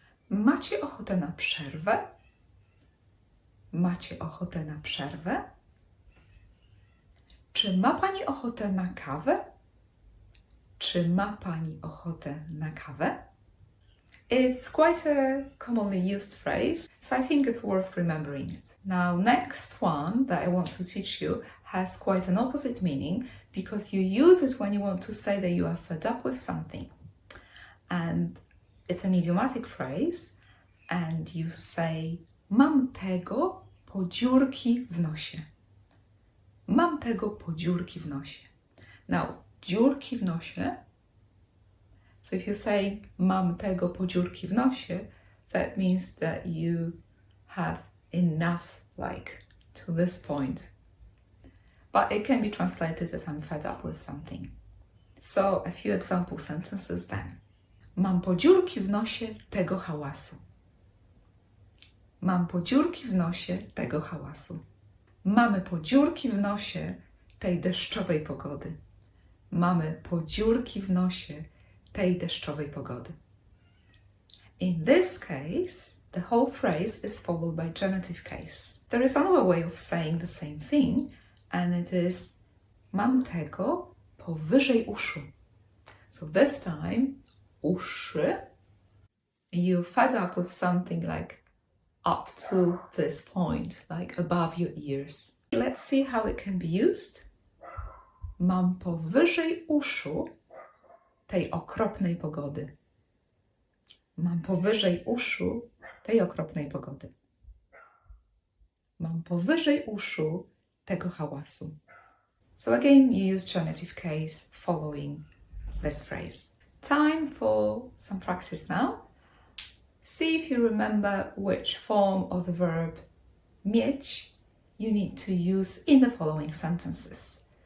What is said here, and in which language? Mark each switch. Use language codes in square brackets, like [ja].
[pl] Macie ochotę na przerwę? Macie ochotę na przerwę? Czy ma Pani ochotę na kawę? Czy ma Pani ochotę na kawę? [en] It's quite a commonly used phrase, so I think it's worth remembering it. Now, next one that I want to teach you has quite an opposite meaning because you use it when you want to say that you are fed up with something. And it's an idiomatic phrase, and you say, [pl] mam tego po dziurki w nosie. Mam tego po dziurki w nosie. Now, dziurki w nosie. [en] So if you say, [pl] mam tego po dziurki w nosie, [en] that means that you have enough, like, to this point. But it can be translated as I'm fed up with something. So a few example sentences then. [pl] Mam po dziurki w nosie tego hałasu. Mam po dziurki w nosie tego hałasu. Mamy po dziurki w nosie tej deszczowej pogody. Mamy po dziurki w nosie tej deszczowej pogody. [en] In this case, the whole phrase is followed by genitive case. There is another way of saying the same thing, and it is [pl] mam tego powyżej uszu. [en] So this time, uszy, you fed up with something like up to this point, like above your ears. Let's see how it can be used. [pl] Mam powyżej uszu tej okropnej pogody. Mam powyżej uszu tej okropnej pogody. Mam powyżej uszu tego hałasu. [en] So again, you use genitive case following this phrase. Time for some practice now. See if you remember which form of the verb mieć you need to use in the following sentences.